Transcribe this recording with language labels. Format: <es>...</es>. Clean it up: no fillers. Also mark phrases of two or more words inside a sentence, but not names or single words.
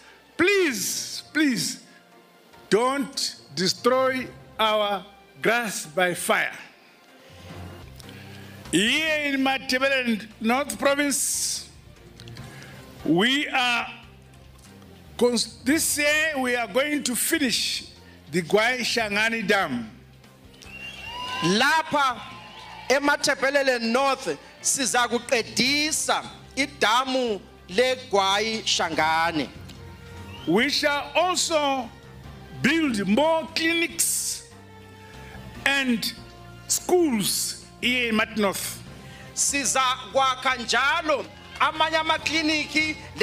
<en>Please, please, don't destroy our grass by fire. Here in Matebele North Province, this year we are going to finish the Gwai Shangani Dam.</en> <nd>Lapa eMatebele North sizakuqedisa idamu leGwai Shangani.</nd> <en>We shall also build more clinics and schools here in Mat North.</en> <nd>Sizakwakha njalo amanye amakliniki</nd>